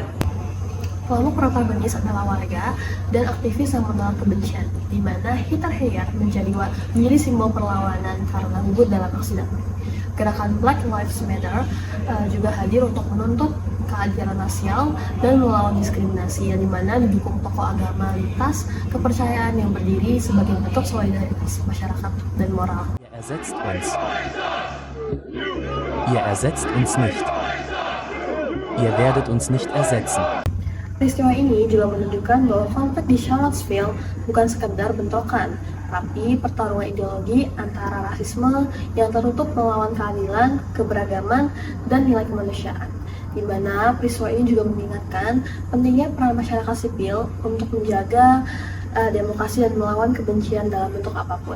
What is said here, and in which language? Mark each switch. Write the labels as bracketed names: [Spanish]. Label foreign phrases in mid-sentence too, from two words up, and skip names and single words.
[Indonesian] Kelompok protagonis adalah warga dan aktivis yang menolak kebencian, di mana Heather Heyer menjadi simbol perlawanan karena gugur dalam aksi damai. Gerakan Black Lives Matter juga hadir untuk menuntut keadilan rasial dan melawan diskriminasi, yang dimana didukung tokoh agama lintas kepercayaan yang berdiri sebagai bentuk solidaritas masyarakat dan moral. [German] Ihr ersetzt uns nicht. Ihr werdet uns nicht ersetzen. [Indonesian] Peristiwa ini juga menunjukkan bahwa konflik di Charlottesville bukan sekedar bentrokan, tapi pertarungan ideologi antara rasisme yang tertutup melawan keadilan, keberagaman, dan nilai kemanusiaan. Di mana peristiwa ini juga mengingatkan pentingnya peran masyarakat sipil untuk menjaga demokrasi dan melawan kebencian dalam bentuk apapun.